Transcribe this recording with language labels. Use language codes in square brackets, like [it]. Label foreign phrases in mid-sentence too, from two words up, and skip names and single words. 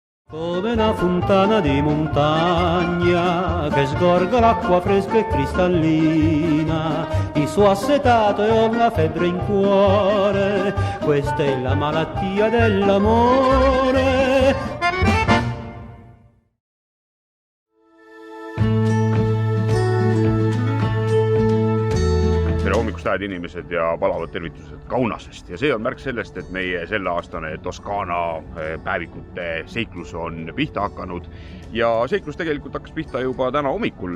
[it] Come una fontana di montagna che sgorga l'acqua fresca e cristallina, mi sono assetato e ho la febbre in cuore, questa è la malattia dell'amore. [et] Tere hommikust ajad inimesed ja palavad tervitused Kaunasest ja see on märk sellest, et meie selleaastane Toskaana päevikute seiklus on pihta hakanud ja seiklus tegelikult hakkas pihta juba täna hommikul.